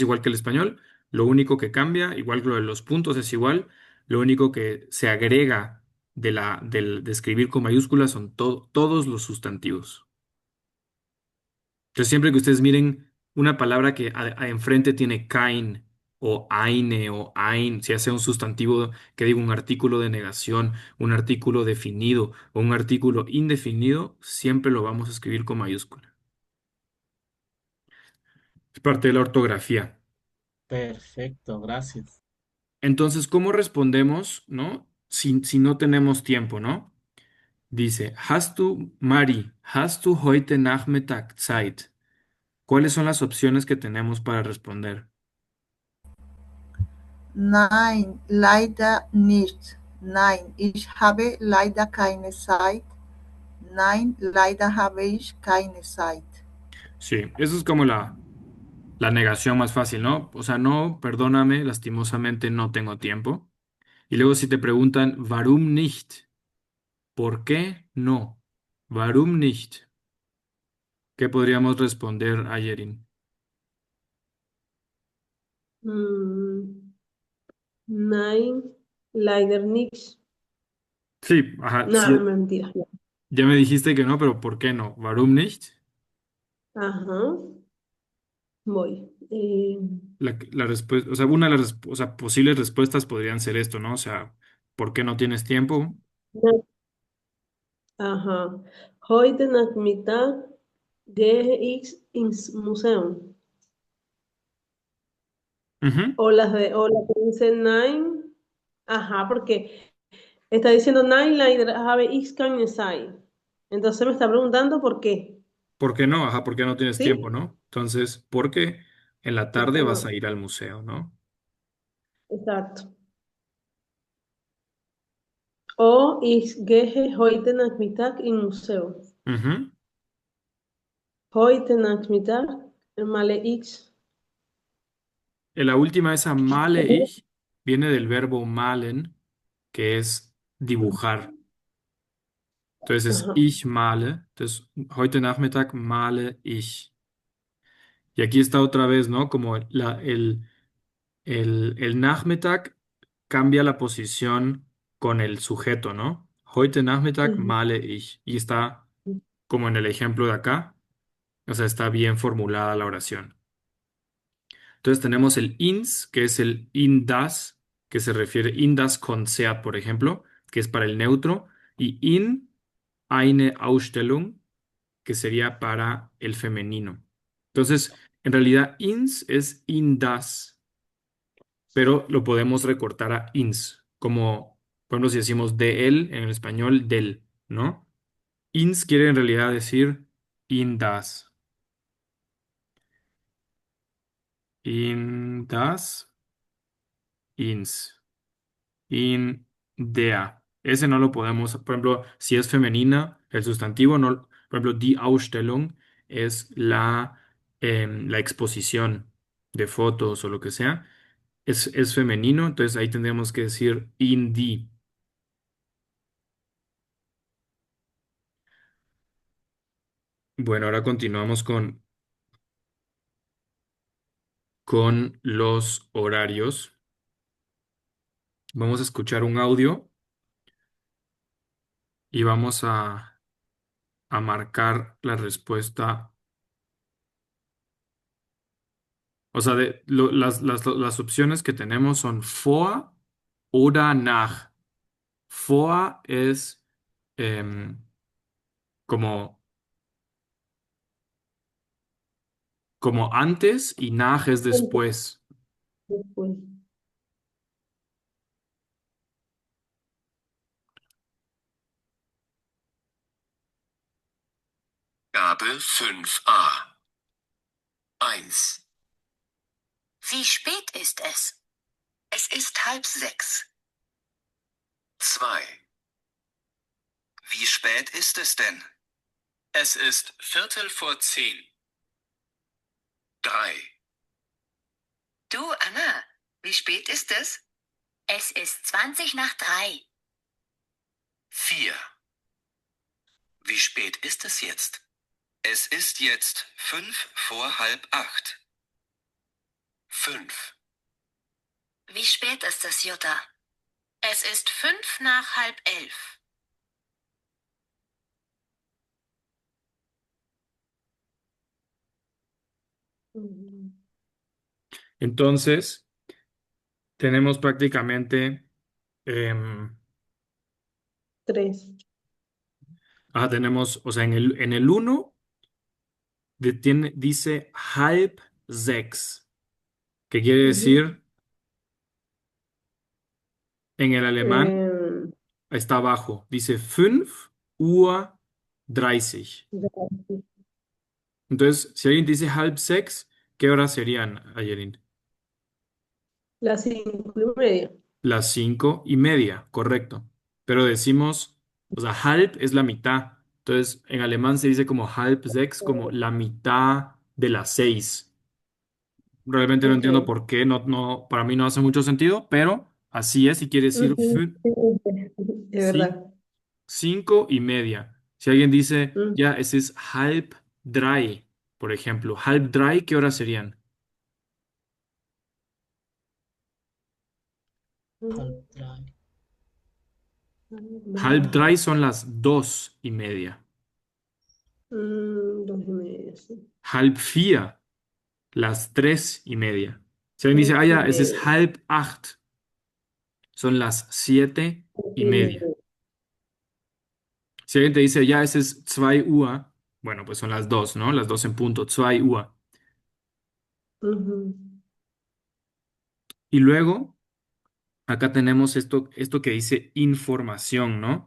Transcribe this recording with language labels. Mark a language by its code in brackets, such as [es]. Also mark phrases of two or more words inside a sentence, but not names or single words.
[es] sí es igual que el español. Lo único que cambia, igual que lo de los puntos es igual, lo único que se agrega de escribir con mayúsculas son todos los sustantivos. Entonces, siempre que ustedes miren una palabra que enfrente tiene kein o eine o ein, si hace un sustantivo que diga un artículo de negación, un artículo definido o un artículo indefinido, siempre lo vamos a escribir con mayúscula. Es parte de la ortografía. perfecto, gracias. Entonces, ¿cómo respondemos, no? Si no tenemos tiempo, ¿no? Dice, Mari, [de] hast du heute Nachmittag Zeit? [es] ¿Cuáles son las opciones que tenemos para responder? [de] Nein, leider nicht. Nein, ich habe leider keine Zeit. Nein, leider habe ich keine Zeit. [es] Sí, eso es como la negación más fácil, ¿no? O sea, no, perdóname, lastimosamente no tengo tiempo. Y luego si te preguntan, [de] warum nicht? [es] ¿Por qué no? [de] Warum nicht? [es] ¿Qué podríamos responder a Yerin? [de] Mm, Nein, leider nicht. [es] Sí, ajá, No, sí, mentira. ya me dijiste que no, pero ¿por qué no? [de] ¿Warum nicht? [es] Ajá, voy. La respuesta, o sea, una de las o sea, posibles respuestas podrían ser esto, ¿no? O sea, ¿por qué no tienes tiempo? Ajá. [de] Heute Nachmittag gehe ich ins Museum. Ujú. [es] O la que dice Nine. Ajá, porque está diciendo Nine [de] leider habe ich keine Zeit. [es] Entonces me está preguntando por qué. ¿Por qué no? Ajá, ¿por qué no tienes tiempo, ¿Sí? no? Entonces, porque en la ¿Por tarde qué vas a no? ir al museo, ¿no? Exacto. [de] O ich gehe heute Nachmittag im Museum. Ujú. Heute Nachmittag male ich. [es] La última, esa [de] male ich, [es] viene del verbo malen, que es dibujar. Entonces es Ajá. [de] ich male. Entonces, heute Nachmittag male ich. [es] Y aquí está otra vez, ¿no? Como el Nachmittag cambia la posición con el sujeto, ¿no? [de] Heute Nachmittag Ujú. male ich. [es] Y está como en el ejemplo de acá. O sea, está bien formulada la oración. Entonces tenemos el ins, que es el [de] in das, [es] que se refiere [de] in das Konzert, [es] por ejemplo, que es para el neutro, y [de] in eine Ausstellung, [es] que sería para el femenino. Entonces, en realidad, [de] ins es in das. [es] pero lo podemos recortar a ins, como, por ejemplo, si decimos de él, en el español, del, ¿no? Ins quiere en realidad decir [de] in das. In das, ins. In der. [es] Ese no lo podemos, por ejemplo, si es femenina, el sustantivo, no, por ejemplo, [de] die Ausstellung [es] es la exposición de fotos o lo que sea, es femenino, entonces ahí tendríamos que decir [de] in die. [es] Bueno, ahora continuamos con los horarios. Vamos a escuchar un audio y vamos a marcar la respuesta. O sea, las opciones que tenemos son [de] vor oder nach. [es] Vor es em, como, como antes y nach es después. Después. [de] Gabe 5a. 1. Wie spät ist es? Es ist 5:30. 2. Wie spät ist es denn? Es ist 9:45. 3. Du, Anna, wie spät ist es? Es ist 20 nach 3. 4. Wie spät ist es jetzt? Es ist jetzt 7:45. 5. Wie spät ist es, Jutta? Es ist 5 nach halb 11. Ujú. [es] Entonces, tenemos prácticamente, em, Tres. tenemos, o sea, en el uno dice [de] halb sechs, [es] que quiere Ujú. decir, en el alemán, Em, está abajo, dice 5:30. ya. Entonces, si alguien dice [de] halb sechs, [es] ¿qué horas serían, Ayerin? Las 5:30. Las 5:30, correcto. Pero decimos, o sea, halb es la mitad. Entonces, en alemán se dice como [de] halb sechs, [es] como la mitad de las 6. Realmente no Ok. entiendo por qué, para mí no hace mucho sentido, pero así es y quiere decir Ujú. Sí, es sí, verdad. 5:30. Si alguien dice, Ujú. ya, ese es [de] halb drei, [es] por ejemplo. [de] Halb drei, [es] ¿qué horas serían? [de] Halb drei. Halb drei [es] son las 2:30. 2:30, sí. [de] Halb vier, [es] las 3:30. Si alguien dice, Tres y ya, ese es media. [de] halb acht, [es] son las 7:30. Si alguien te dice, ya, ese es 2 Uhr, bueno, pues son las 2, ¿no? Las 2 en punto, 2 Uhr. Ujú. Y luego, acá tenemos esto que dice información, ¿no?